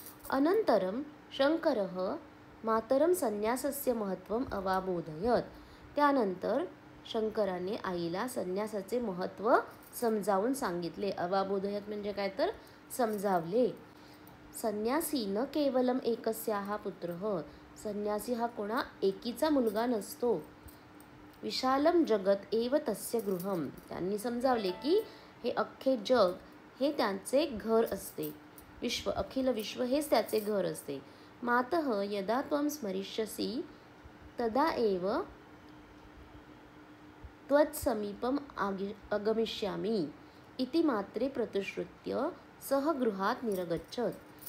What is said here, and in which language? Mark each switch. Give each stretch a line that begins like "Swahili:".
Sanskrit: अनंतरम शंकरः मातरम संन्यासस्य महत्त्वम अवाबोधयत.
Marathi: त्यानंतर शंकराने आईला संन्यासाचे महत्त्व समजावून सांगितले. अवाबोधयत म्हणजे काय तर समजावले.
Sanskrit: संन्यासी न केवलम एकस्याः पुत्रः.
Marathi: संन्यासी हा कोणा एकीचा मुलगा नसतो.
Sanskrit: विशालम जगत एव तस्य गृहम.
Marathi: त्यांनी समजावले की हे अख्खे जग हे त्यांचे घर असते. विश्व, अखिल विश्व हेच त्याचे घर असते.
Sanskrit: मातः यदा त्वं स्मरिष्यसि तदा एव त्वत्समीपम आगमिष्यामि इति मात्रे प्रतिश्रुत्य सह गृहात निरगच्छत.